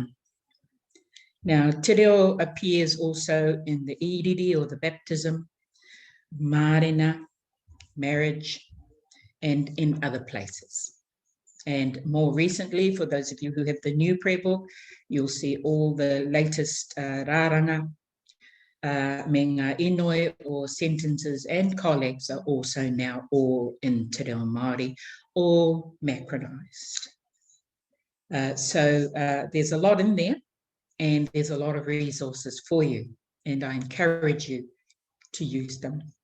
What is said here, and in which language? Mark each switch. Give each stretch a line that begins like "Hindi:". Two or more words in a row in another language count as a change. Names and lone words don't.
English: Now,
Māori: Te Reo
English: appears also in the iriri or the baptism, marina, marriage, and in other places. And more recently, for those of you who have the new prayer book, you'll see all the latest
Māori: rāranga, me ngā inoi
English: or sentences and collects are also now all in
Māori: Te Reo Māori,
English: all macronized. So there's a lot in there, and there's a lot of resources for you, and I encourage you to use them.